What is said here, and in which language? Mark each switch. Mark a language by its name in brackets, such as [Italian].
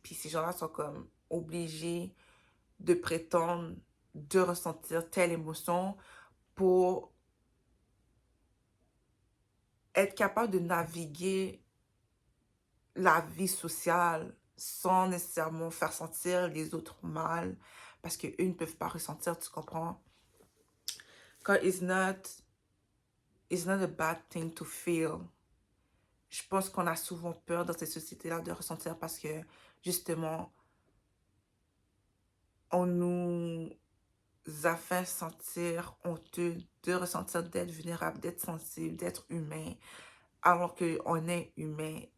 [French] Puis ces gens-là sont comme obligés de prétendre de ressentir telle émotion pour être capable de naviguer la vie sociale sans nécessairement faire sentir les autres mal parce qu'eux ne peuvent pas ressentir, tu comprends? Quand [English] it's not a bad thing to feel. [French] Je pense qu'on a souvent peur dans ces sociétés-là de ressentir parce que justement, on nous a fait sentir honteux de ressentir d'être vulnérable, d'être sensible, d'être humain, alors qu'on est humain.